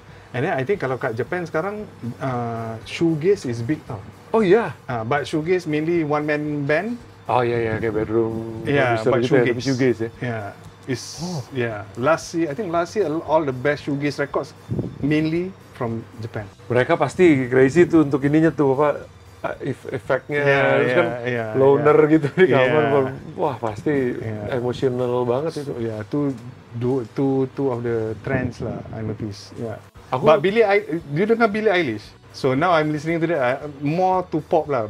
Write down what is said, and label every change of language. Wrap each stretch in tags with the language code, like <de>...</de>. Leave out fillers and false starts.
<en>And then I think</en> <ms>kalau kat</ms> <en>Japan</en> <ms>sekarang</ms> <en>shoegaze is big</en> <ms>tau.</ms> <id>Oh iya.</id> <en>But shoegaze mainly one man band.</en> <id>Oh iya kayak bedroom.</id> <en>But</en> <id>shoegaze ya.</id> <en>Last year all the best shoegaze records mainly from Japan.</en> <id>Mereka pasti crazy tuh untuk ininya tuh apa efeknya loner gitu di kamar. Wah pasti emosional banget itu.</id> <en>Two of the trends lah I notice. But you dengar Billie Eilish? So now I'm listening to that more to pop lah.</en>